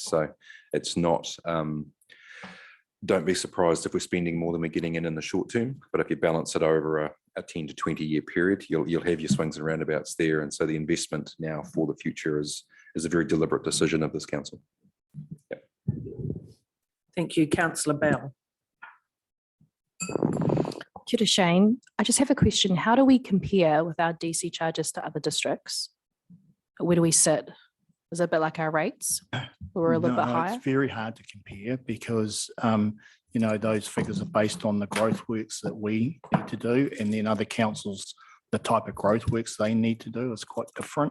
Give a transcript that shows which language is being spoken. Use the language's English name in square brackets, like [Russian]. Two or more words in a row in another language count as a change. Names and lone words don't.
[English] So it's not, don't be surprised if we're spending more than we're getting in the short term, but if you balance it over a 10 to 20 year period, you'll have your swings and roundabouts there. And so the investment now for the future is a very deliberate decision of this council. Yep. Thank you, Councillor Bell. [Māori] Kia ora, [English] Shane. I just have a question. How do we compare with our DC charges to other districts? Where do we sit? Is it a bit like our rates? Or a little bit No, higher? It's very hard to compare because, you know, those figures are based on the growth works that we need to do, and then other councils, the type of growth works they need to do is quite different.